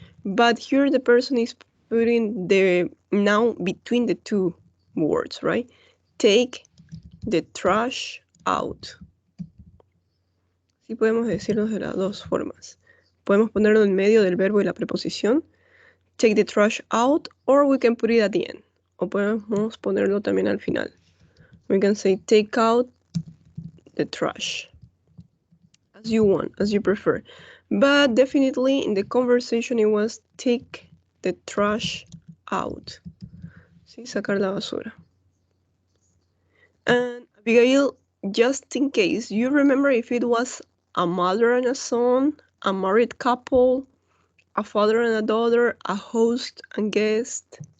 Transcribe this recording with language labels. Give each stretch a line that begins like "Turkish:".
English: But here the person is putting the noun between the two words, right? Take the trash out.
Spanish: Sí podemos decirlo de las dos formas. Podemos ponerlo en medio del verbo y la preposición.
English: Take the trash out, or we can put it at the end.
Spanish: O podemos ponerlo también al final.
English: We can say take out the trash. As you want, as you prefer. But definitely in the conversation it was take the trash out.
Spanish: Sí, sacar la basura.
English: And Abigail, just in case, you remember if it was a mother and a son, a married couple, a father and a daughter, a host and guest?